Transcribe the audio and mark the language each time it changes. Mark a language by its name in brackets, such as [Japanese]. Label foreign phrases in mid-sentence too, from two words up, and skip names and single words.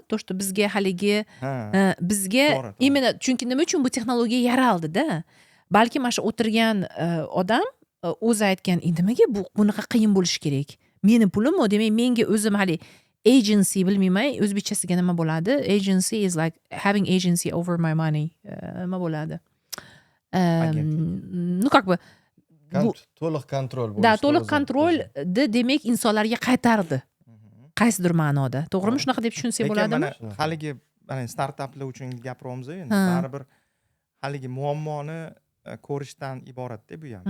[Russian] То, что [Uzbek] bizga haligi bizga именно chunki nima uchun bu texnologiya yaraldi-da. Balki mana shu o'tirgan odam o'zi aytgan, nimaga bu bunaqa qiyin bo'lishi kerak? Meni pulim-ku, demak, menga o'zim hali agency bilmayman, o'zbekchasiga nima bo'ladi? [English] Agency is like having agency over my money. [Uzbek] Nima bo'ladi? [Russian] Ну как бы [Uzbek] to'liq kontrol bo'lish. Da, to'liq kontrolni demak insonlarga qaytardi. Qaysidir ma'noda. To'g'rimi? Shunaqa deb tushunsak bo'ladimi? Haligi mana startaplar uchun gapiramiz endi. Baribir haligi muammoni ko'rishdan iborat-da bu ham.